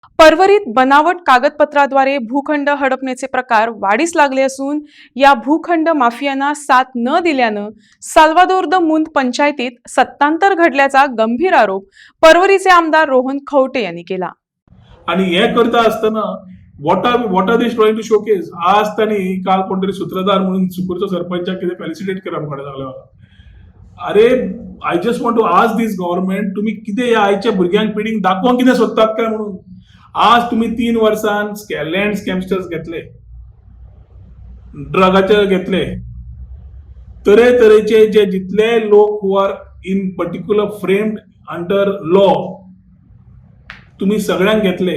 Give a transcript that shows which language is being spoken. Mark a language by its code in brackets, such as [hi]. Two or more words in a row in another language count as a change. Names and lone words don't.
[mr] परवरीत बनावट कागदपत्राद्वारे भूखंड हडपण्याचे प्रकार वाढीस लागले असून या भूखंड माफियांना साथ न दिल्यानं साल्वादोर द मुंद पंचायतीत सत्तांतर घडल्याचा गंभीर आरोप परवरीचे आमदार रोहन खवटे यांनी केला. आणि हे करता असताना [en] what are they trying to showcase. [kok] आज त्यांनी काल कोणतरी सूत्रधार म्हणून सुकूरच्या सरपंचाक कितें फेलिसिटेट केला म्हाका सांगलें. अरे [en] I just want to ask this government, [kok] तुम्ही कितें ह्या आयच्या भुरग्यांक पिढीक दाखोवंक कितें सोदतात काय म्हणून. आज तुम्ही 3 वर्सान [en] land scamsters [kok] घेतले, ड्रगाचे घेतले, तरेतरेचे जे जितले लोक [en] who are in particular framed under law [kok] तुम्ही सगळ्यांक घेतले.